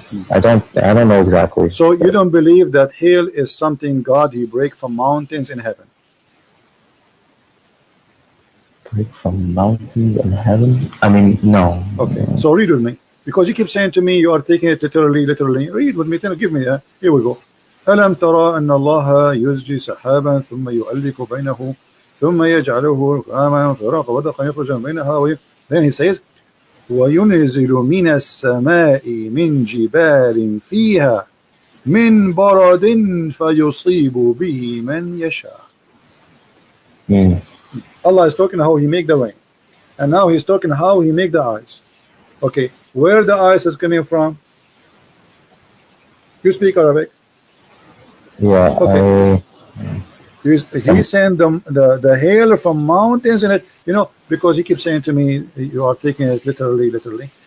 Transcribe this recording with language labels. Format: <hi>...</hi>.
<en>I don't know exactly. So you don't believe that hail is something God he break from mountains in heaven? Break from mountains in heaven? I mean, no. Okay, so read with me, because you keep saying to me you are taking it literally. Read with me. Give me that. Here we go.</en> <ar>ألم ترى أن الله يزجي سحابا ثم يؤلف بينه ثم يجعله ركاما فراق ودقا يخرج من بينها.</ar> <en>Then he says</en> <ar>وينزل من السماء من جبال فيها من برد فيصيب به من يشاء.</ar> <en>Allah is talking how he make the rain, and now he's talking how he make the ice. Okay, where the ice is coming from? You speak Arabic? Yeah. Okay. He sent the hail from mountains, and it, you know, because he keeps saying to me you are taking it literally.</en>